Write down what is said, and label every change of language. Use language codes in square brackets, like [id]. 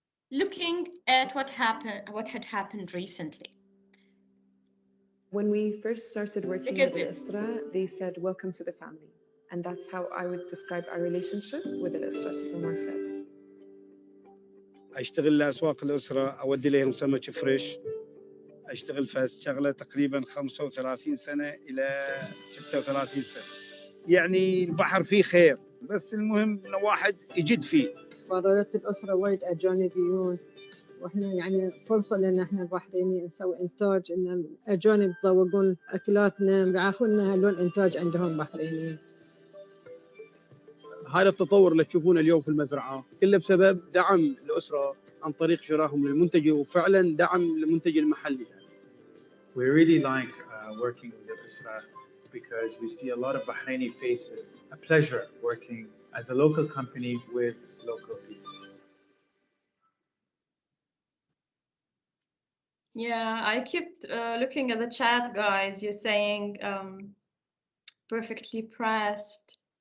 [en] Looking at what had happened recently. When we first started working with Al-Usra, they said, "Welcome to the family." And that's how I would describe our relationship with Al-Usra supermarket. [ar] أشتغل لأسواق الأسرة، أودي لهم سمك فريش. أشتغل في شغلة تقريبا 35 سنة إلى 36 سنة. يعني البحر فيه خير، بس المهم إنه واحد يجد فيه. فرادة الأسرة وايد أجانبيون، وإحنا يعني فرصة لنا إحنا البحرينيين نسوي إنتاج، إن الأجانب يذوقون أكلاتنا، بيعرفون لون إنتاج عندهم بحرينيين. هذا التطور اللي تشوفونه اليوم في المزرعة كله بسبب دعم الأسرة عن طريق شرائهم للمنتج، وفعلا دعم للمنتج المحلي. [en] We really like working with Al-Usra because we see a lot of Bahraini faces. A pleasure working as a local company with local people. Yeah, I keep looking at the chat, guys. You're saying perfectly pressed.